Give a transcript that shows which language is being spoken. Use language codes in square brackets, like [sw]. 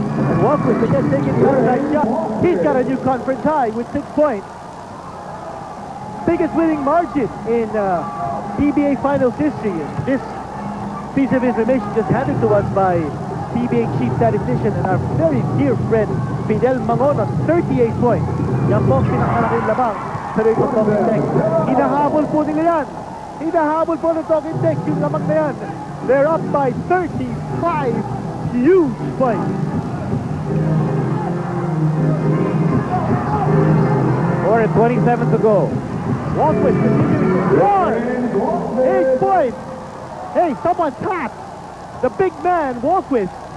[en] And Walkwith again taking the outside shot. He's got a new conference high with 6 points. Biggest winning margin in PBA Finals history. This piece of information just handed to us by PBA Chief Statistician and our very dear friend Fidel Mangonos, 38 points. [tl] Yan po ang pinakamalaking labang sa rin ng Talking Text. Hinahabol po nila yan. Hinahabol po ng Talking Text yung lamang na yan. [en] They're up by 35 huge points. 4:27 to go. Walkwith continuing to score. 8 points. Hey, someone tap. The big man, Walkwith.